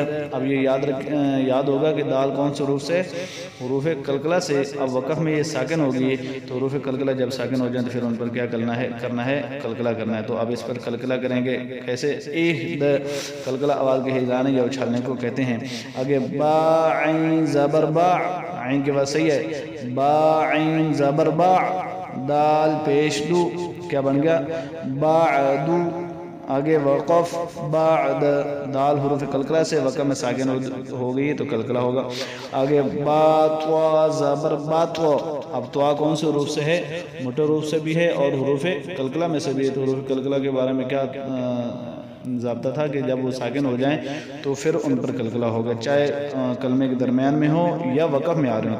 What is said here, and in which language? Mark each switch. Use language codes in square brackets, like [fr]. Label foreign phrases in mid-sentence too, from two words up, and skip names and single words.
[ur] اب یہ یاد ہوگا کہ دال کون سے حروف سے؟ حروف قلقلہ سے۔ اب وقف میں یہ ساکن ہوگی تو حروف قلقلہ جب ساکن ہو جائیں تو پھر ان پر کیا کرنا ہے قلقلہ کرنا ہے۔ تو اب اس پر قلقلہ کریں گے کیسے؟ اہ د، قلقلہ آواز کے ہلانے یا اچھالنے کو کہتے ہیں۔ آگے با عین زبر با، عین کے بعد صحیح ہے، با عین زبر با، دال پیش دو کیا بن گیا بعدو، آگے وقف بعد، دال حروف قلقلہ سے، وقف میں ساکن ہو گئی تو قلقلہ ہوگا۔ آگے باتوا زبر باتوا، اب توا کون سے حروف سے ہے؟ موٹے حروف سے بھی ہے اور حروف قلقلہ میں سے بھی ہے۔ تو حروف قلقلہ کے بارے میں کیا ضابطہ تھا کہ جب وہ ساکن ہو جائیں تو پھر ان پر قلقلہ ہوگا، چاہے کلمے کے درمیان میں ہو یا وقف میں آ رہے ہوں۔